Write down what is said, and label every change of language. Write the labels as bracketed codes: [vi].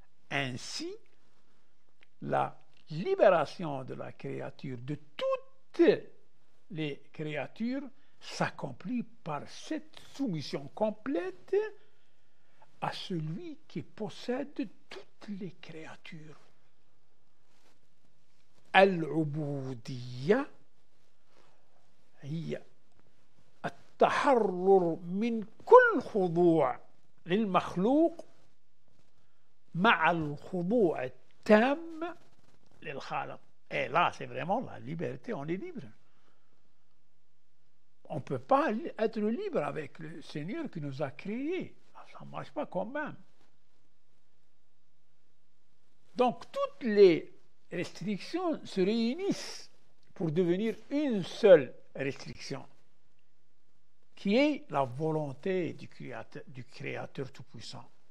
[fr] Ainsi, la libération de la créature, de toutes les créatures, s'accomplit par cette soumission complète à celui qui possède toutes les créatures. [ar] Al-ubudiyya هي التحرر من كل خضوع للمخلوق مع الخضوع التام للخالق. [fr] Et là, c'est vraiment la liberté, on est libre. On ne peut pas être libre avec le Seigneur qui nous a créés. Ça ne marche pas quand même. Donc, toutes les restrictions se réunissent pour devenir une seule restriction, qui est la volonté du Créateur Tout-Puissant.